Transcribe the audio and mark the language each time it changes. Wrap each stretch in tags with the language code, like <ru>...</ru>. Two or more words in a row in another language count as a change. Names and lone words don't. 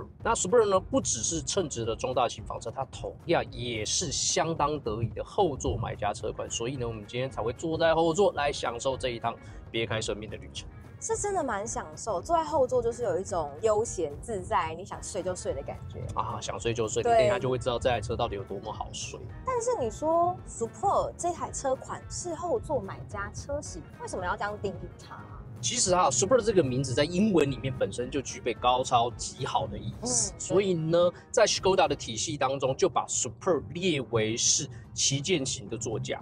<zh>那 Superb 呢，不只是稱職的中大型房車，它同樣也是相當得意的後座買家車款。所以呢，我們今天才會坐在後座來享受這一趟別開生面的旅程。是真的蠻享受，坐在後座就是有一種悠閒自在，你想睡就睡的感覺啊，想睡就睡，你等一下就會知道这台車到底有多麼好睡。但是你說 Superb 這台車款是後座買家車型，為什麼要這樣定義它啊？其實啊 ，Superb 這個名字在英文裡面本身就具備高超極好的意思，所以呢，在 Škoda 的體系當中，就把 Superb 列為是旗艦型的座駕。</zh>